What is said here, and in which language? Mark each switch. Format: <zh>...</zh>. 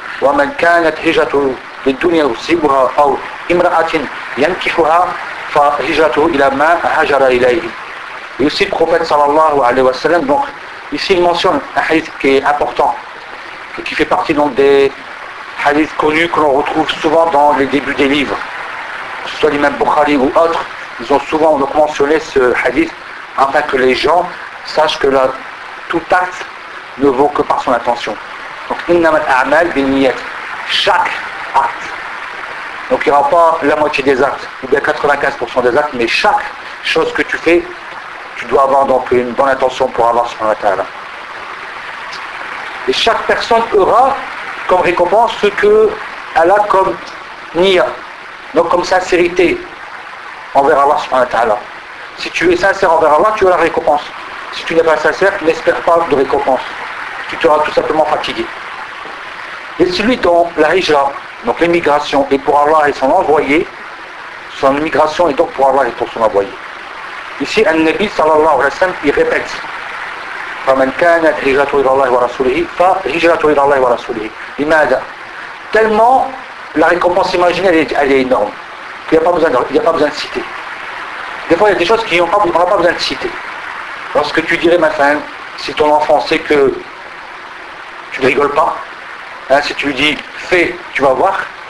<ar>Wa man kanat hijratuhu للدنيا يصيبها أو امرأة ينكحها فهجرته إلى ما هجر إليه. يصيب النبي صلى الله عليه وسلم.</ar> <fr>Donc ici il mentionne un hadith qui est important et qui fait partie donc des hadiths connus que l'on retrouve souvent dans les débuts des livres, que ce soit l'imam Bukhari ou autres. Ils ont souvent donc mentionné ce hadith afin que les gens sachent que tout acte ne vaut que par son intention. Donc innama al-a'mal bi-niyyat, chaque acte. Donc il n'y aura pas la moitié des actes, ou bien 95% des actes, mais chaque chose que tu fais, tu dois avoir donc une bonne intention pour avoir ce matin-là. Et chaque personne aura comme récompense ce qu'elle a comme niya, donc comme sincérité envers Allah ce matin-là. Si tu es sincère envers Allah, tu as la récompense. Si tu n'es pas sincère, n'espère pas de récompense. Tu seras tout simplement fatigué. Et celui dont la hijra, donc l'immigration, est pour Allah et son envoyé, son immigration est donc pour Allah et pour son envoyé. Ici, An-Nabi sallallahu alayhi wa sallam, il répète</fr> <ar>« فَمَنْ كَانَتْ هِجْرَةُ إِلَى اللَّهِ وَرَسُولِهِ فَهِجْرَةُ إِلَى اللَّهِ وَرَسُولِهِ لِمَاذَا.</ar> <fr>Tellement la récompense imaginée elle est énorme, qu'il n'y a pas besoin de citer. Des fois, il y a des choses qu'on n'a pas besoin de citer. Lorsque tu dirais, ma femme, si ton enfant sait que tu ne rigoles pas, hein, si tu lui dis fais, tu vas voir.</fr>